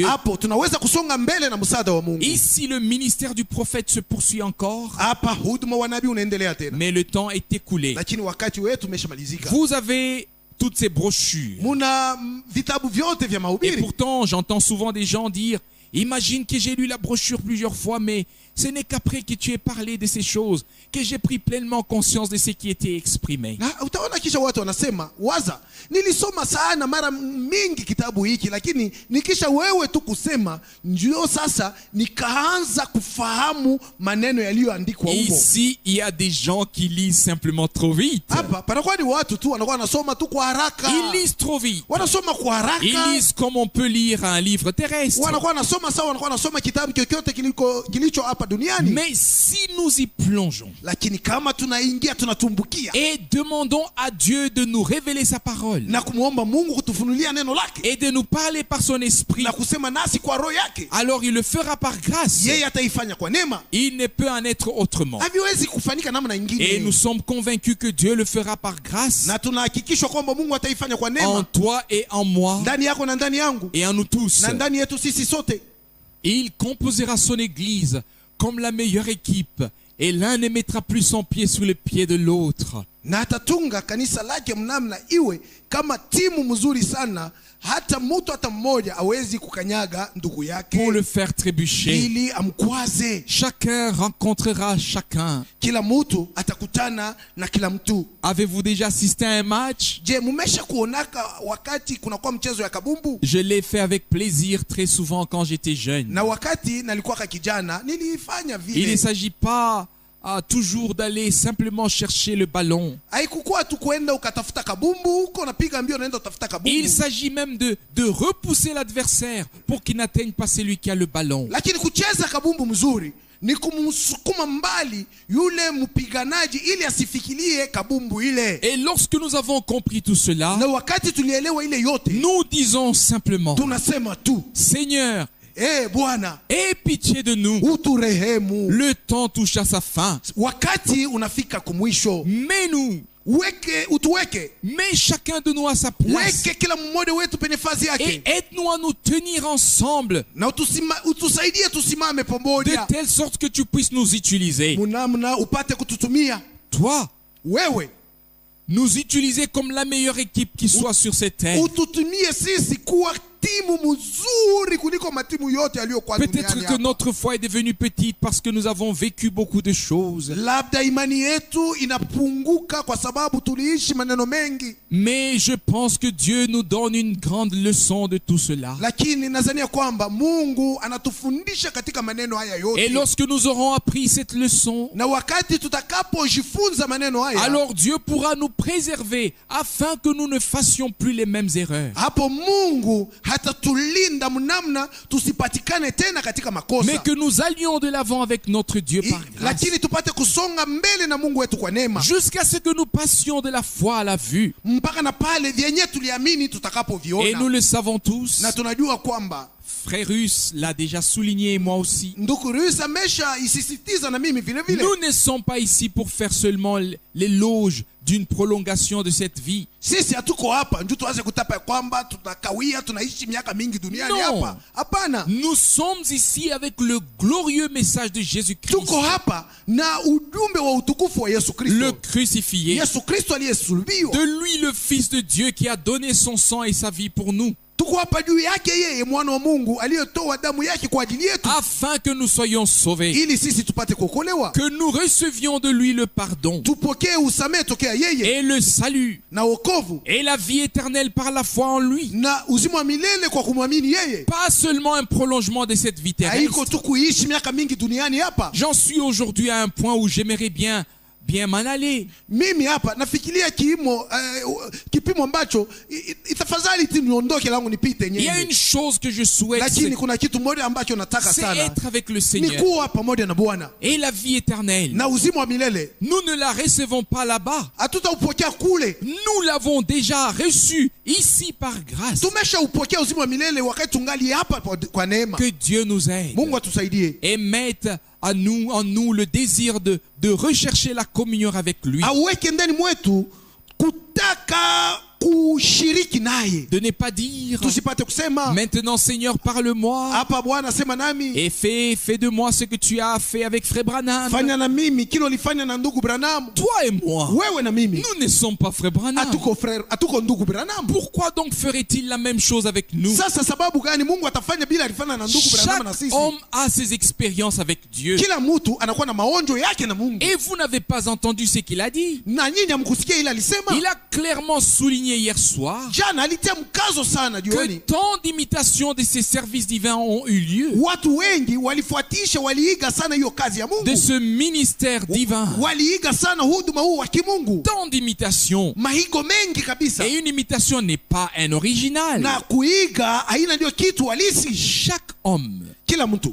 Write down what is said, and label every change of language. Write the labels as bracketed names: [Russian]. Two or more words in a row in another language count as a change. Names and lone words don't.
[Swahili] Hapo tunaweza kusonga mbele na msaada wa Mungu. [French] Ici, le ministère du prophète se poursuit encore, [Swahili] Hapa huduma wa nabii unaendelea tena, [French] mais le temps est écoulé. [Swahili] lakini wakati wetu umeshamalizika. [French] Vous avez toutes ces brochures. [Swahili] Muna vitabu vyote vya [French] Et [Swahili] mahubiri, [French] pourtant, j'entends souvent des gens dire, imagine que j'ai lu la brochure plusieurs fois, mais ce n'est qu'après que tu aies parlé de ces choses que j'ai pris pleinement conscience de ce qui était exprimé. [Swahili] na utaona kisha watu wanasema, waza, nilisoma sana mara mingi kitabu hiki, lakini nikisha wewe tu kusema, ndio sasa nikaanza kufahamu maneno yaliyoandikwa humo. [French] Ici, il y a des gens qui lisent simplement trop vite. [Swahili] Hapa panakuwa ni watu tu wanakuwa wanasoma tu kwa haraka, [French] Ils lisent trop vite. [Swahili] wanasoma kwa haraka, [French] Ils lisent comme on peut lire un livre terrestre. [Swahili] wanakuwa wanasoma sawa, wanakuwa wanasoma kitabu chochote kilicho hapa duniani. [French] Mais si nous y plongeons [Swahili] Lakini kama tunaingia tunatumbukia [French] et demandons à Dieu de nous révéler sa parole [Swahili] na kumwomba Mungu kutufunulia neno lake [French] et de nous parler par son esprit, [Swahili] na kusema nasi kwa roho yake, [French] alors il le fera par grâce. [Swahili] yeye ataifanya kwa neema. [French] Il ne peut en être autrement. [Swahili] Haviwezi kufanyika namna [French] Et [Swahili] nyingine, [French] nous sommes convaincus que Dieu le fera par grâce [Swahili] na tunahakikishwa kwamba Mungu ataifanya kwa [French] en [Swahili] neema [French] toi et en moi [Swahili] ndani yako na ndani yangu [French] et en nous tous. [Swahili] na ndani yetu sisi sote. [French] Et il composera son église comme la meilleure équipe Et l'un ne mettra plus son pied sous le pied de l'autre. [Swahili] na atatunga kanisa lake mnamna iwe kama timu mzuri sana, hata mtu hata mmoja hawezi kukanyaga ndugu yake [French] Pour le faire trébucher. [Swahili] ili amkwaze. [French] Chacun rencontrera chacun. [Swahili] Kila mtu atakutana na kila mtu. [French] Avez-vous déjà assisté à un match? [Swahili] Je, mumesha kuonaka wakati kunakuwa mchezo ya kabumbu? [French] Je l'ai fait avec plaisir très souvent quand j'étais jeune. [Swahili] Na wakati nalikuwa kijana nilifanya [French] Il ne [Swahili] vile. [French] s'agit pas toujours d'aller simplement chercher le ballon. [Swahili] Haikukuwa tu kwenda ukatafuta kabumbu huko unapiga mbio unaenda utafuta kabumbu. [French] Il s'agit même de repousser l'adversaire pour qu'il n'atteigne pas celui qui a le ballon. [Swahili] Lakini kucheza kabumbu mzuri ni kumsukuma mbali yule mpiganaji ili asifikirie kabumbu ile. [French] Et lorsque nous avons compris tout cela, [Swahili] Na wakati tulielewa ile yote, [French] nous disons simplement, [Swahili] tunasema tu, [French] Seigneur, [Swahili] Bwana, [French] aie pitié de nous. [Swahili] uturehemu. [French] Le temps touche à sa fin. [Swahili] Wakati unafika kumwisho. [French] Mais nous, [Swahili] Utuweke. [French] mets chacun de nous à sa place. [Swahili] Weke kila mmoja wetu penye nafasi [French] Et [Swahili] yake. [French] aide-nous à nous tenir ensemble [Swahili] Na utusaidie tusimame [French] de [Swahili] pamoja. [French] telle sorte que tu puisses nous utiliser. [Swahili] Munamna upate kututumia. [French] Toi, [Swahili] Wewe [French] nous utiliser comme la meilleure équipe qui soit sur cette terre. [Swahili] ututumie sisi kuwa timu mzuri kuliko matimu yote yaliyokuwa duniani [French] Peut-être que [Swahili] hapa. [French] notre foi est devenue petite parce que nous avons vécu beaucoup de choses. [Swahili] Labda imani yetu inapunguka kwa sababu tuliishi maneno mengi. [French] Mais je pense que Dieu nous donne une grande leçon de tout cela. [Swahili] Lakini nadhania kwamba Mungu anatufundisha katika maneno haya [French] Et [Swahili] yote. [French] lorsque nous aurons appris cette leçon, [Swahili] Na wakati tutakapojifunza maneno haya, [French] alors Dieu pourra nous préserver afin que nous ne fassions plus les mêmes erreurs. [Swahili] hapo Mungu hatatulinda mnamna tusipatikane tena katika makosa. [French] Mais que nous allions de l'avant avec notre Dieu par grâce. [Swahili] Lakini tupate kusonga mbele na Mungu wetu kwa neema. [French] Jusqu'à ce que nous passions de la foi à la vue. [Swahili] Mpaka na pale vyenye tuliamini [French] Et [Swahili] tutakapoviona. [French] nous le savons tous. [Swahili] Na tunajua kwamba [French] Frère Russe l'a déjà souligné et moi aussi. [Swahili] ndugu Rusi amesha isisitiza na mimi vile vile. [French] Nous ne sommes pas ici pour faire seulement l'éloge d'une prolongation de cette vie. [Swahili] Sisi hatuko hapa ndio tuanze kutapa kwamba tunakawia tunaishi miaka mingi duniani [French] Non. [Swahili] hapa. Hapana. [French] Nous sommes ici avec le glorieux message de Jésus-Christ, [Swahili] Tuko hapa na ujumbe wa utukufu wa Yesu [French] le [Swahili] Kristo. [French] crucifié. [Swahili] Yesu Kristo aliyesulubiwa. [French] De lui, le Fils de Dieu qui a donné son sang et sa vie pour nous, [Swahili] Tuko hapa juu yake yeye mwana wa Mungu aliyetoa damu yake kwa ajili yetu [French] afin que nous soyons sauvés, [Swahili] ili sisi tupate kuokolewa. [French] que nous recevions de lui le pardon [Swahili] Tupokee usamehe tokea yeye [French] et le salut [Swahili] na wokovu [French] et la vie éternelle par la foi en lui. [Swahili] na uzima wa milele kwa kumwamini yeye. [French] Pas seulement un prolongement de cette vie [Swahili] Haiko [French] terrestre. [Swahili] tu kuishi miaka mingi duniani hapa. [French] J'en suis aujourd'hui à un point où j'aimerais bien m'en aller. [Swahili] Mimi hapa nafikiria kipimo ambacho itafadhali tu niondoke langu nipite [French] Il y a [Swahili] nyenye. [French] une chose que je souhaite, [Swahili] Lakini kuna kitu moja ambacho nataka [French] c'est [Swahili] sana, [French] être avec le [Swahili] ni [French] Seigneur. [Swahili] kuwa pamoja na Bwana [French] Et la vie éternelle, [Swahili] na uzima wa milele. [French] nous ne la recevons pas là-bas. [Swahili] Hatutaupokea kule, [French] Nous l'avons déjà reçu ici par grâce. [Swahili] tumeshaupokea uzima wa milele wakati tungali hapa kwa neema. [French] Que Dieu nous aide [Swahili] Mungu atusaidie, [French] et mette en nous le désir de rechercher la communion avec lui. [Swahili] aweke ndani mwetu kutaka kushiriki naye. [French] De ne pas dire [Swahili] Tusipate kusema [French] maintenant Seigneur parle-moi [Swahili] hapa Bwana sema nami, [French] et fais de moi ce que tu as fait avec Frère Branham. [Swahili] fanya na mimi kile ulifanya na ndugu Branham. [French] Toi et moi, [Swahili] Wewe na mimi [French] nous ne sommes pas Frère Branham. [Swahili] hatuko frère, hatuko ndugu Branham. [French] Pourquoi donc ferait-il la même chose avec nous? [Swahili] Sasa sababu gani Mungu atafanya bila alifanya na ndugu Branham na [French] Chaque [Swahili] sisi? [French] homme a ses expériences avec Dieu. [Swahili] Kila mtu anakuwa na maonjo yake na Mungu. [French] Et vous n'avez pas entendu ce qu'il a dit. [Swahili] Na nyinyi hamkusikia ile alisema? [French] Il a clairement souligné hier soir [Swahili] Jana alitia mkazo sana [French] que [Swahili] jioni. [French] tant d'imitations de ces services divins ont eu lieu, [Swahili] Watu wengi walifuatisha, waliiga sana hiyo kazi ya [French] de [Swahili] Mungu. [French] ce ministère divin. [Swahili] Waliiga sana huduma huu wa kimungu. [French] Tant d'imitations. [Swahili] Mahigo mengi kabisa. [French] Et une imitation n'est pas un original. [Swahili] Na kuiga haina ndio kitu halisi. [French] Chaque homme, [Swahili] Kila mtu,